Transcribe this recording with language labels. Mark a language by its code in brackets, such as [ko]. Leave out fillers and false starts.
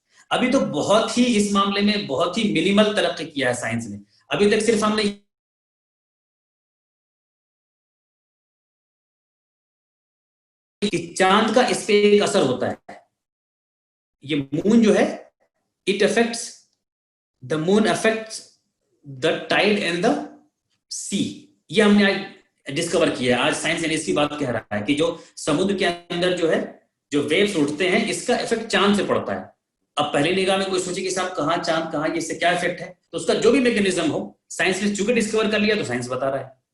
[ur] ابھی تو بہت ہی اس معاملے میں بہت ہی منیمل ترقی کیا ہے سائنس نے. ابھی تک صرف ہم نے چاند کا اس پہ ایک اثر ہوتا ہے. یہ مون جو ہے [en] it affects the moon affects the tide and the sea. [ur] یہ ہم نے آج ڈسکور کیا ہے. آج سائنس نے اس کی بات کہہ رہا ہے کہ جو سمندر کے اندر جو ہے جو ویوز اٹھتے ہیں اس کا افیکٹ چاند سے پڑتا ہے. اب پہلی نگاہ میں کوئی سوچے کہ صاحب کہاں چاند کہاں، یہ اس سے کیا افیکٹ ہے، تو اس کا جو بھی میکینزم ہو سائنس نے چونکہ ڈسکور کر لیا تو سائنس بتا رہا ہے.